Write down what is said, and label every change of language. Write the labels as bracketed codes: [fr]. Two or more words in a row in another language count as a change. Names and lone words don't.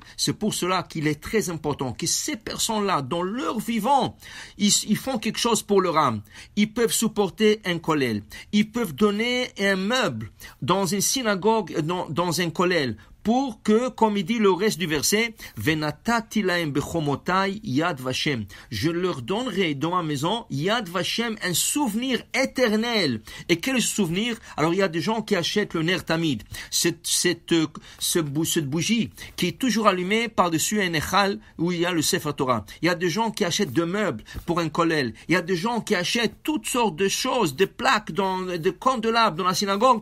[fr] C'est pour cela qu'il est très important que ces personnes-là, dans leur vivant, ils font quelque chose pour leur âme. Ils peuvent supporter un kollel. Ils peuvent donner un meuble dans une synagogue, dans un kollel, pour que, comme il dit le reste du verset, [he] ונתתי להם בחומותי יד ושם. [fr] Je leur donnerai dans ma maison [he] יד ושם, [fr] un souvenir éternel. Et quel souvenir? Alors il y a des gens qui achètent le [he] נר תמיד, [fr] cette bougie qui est toujours allumée par-dessus un echal où il y a le [he] ספר תורה. [fr] Il y a des gens qui achètent de meubles pour un kollel. Il y a des gens qui achètent toutes sortes de choses, des plaques, des candélabres dans la synagogue.